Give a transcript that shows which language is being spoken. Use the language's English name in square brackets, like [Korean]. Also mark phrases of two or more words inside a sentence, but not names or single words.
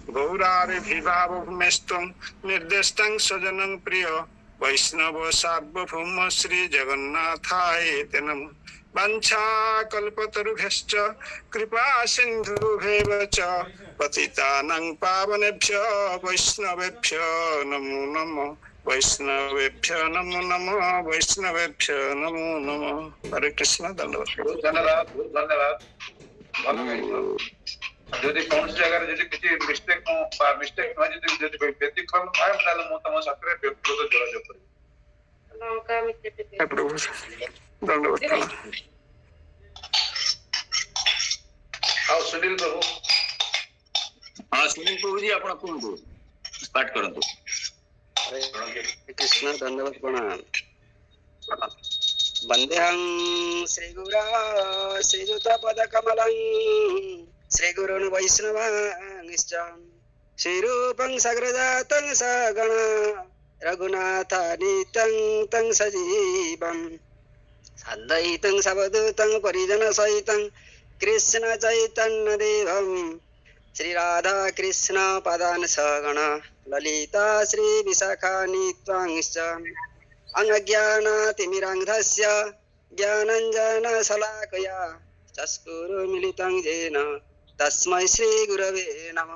[Sanskrit] गौराभिभावमेस्तुं निर्देष्टं स्वजनं प्रिय वैष्णव सार्वभौम श्री जगन्नाथाय ते नमः। वंशा कल्पतरुभ्यश्च कृपा सिन्धुभ्येव च पतितानां पावनेभ्यो वैष्णवेभ्यो नमो नमः। वैष्णवेभ्यो नमो नमः। वैष्णवेभ्यो नमो नमः। हरे कृष्ण। धन्यवाद। धन्यवाद धन्यवाद। [Odia] যদি କୌଣସି ଜାଗାରେ ଯଦି କିଛି ମିଷ୍ଟେକ୍ ନୁହେଁ ଯଦି ବ୍ୟତିକ୍ରମ ଥାଏ ତାହେଲେ ମୁଁ ତମ ସାଥିରେ ବ୍ୟକ୍ତିଗତ ଯୋଗାଯୋଗ କରିବି। ଆଉ ସୁନୀଲ ପ୍ରଭୁ। ହଁ ସୁନୀଲ ପ୍ରଭୁଜୀ ଆପଣ କୁହନ୍ତୁ ଷ୍ଟାର୍ଟ କରନ୍ତୁ। [Sanskrit] कृष्ण धन्यवाद प्रणाम। वंदेहं श्री गुरा श्रीयुत पद कमलं श्री गुरुन् वैष्णवांश्च श्रीरूपं सग्रजातं सगण रघुनाथानितं तं सजीवं साद्वैतं सवधूतं परिजन सहितं कृष्ण चैतन्य देवं श्री राधा कृष्ण पदान् सगण ललिता श्री विशाखानित्वांश्च अज्ञानातिमिरान्धस्य ज्ञानञ्जनशलाकया चक्षुरुन्मिलितं येन तस्मै श्री गुरवे नमः।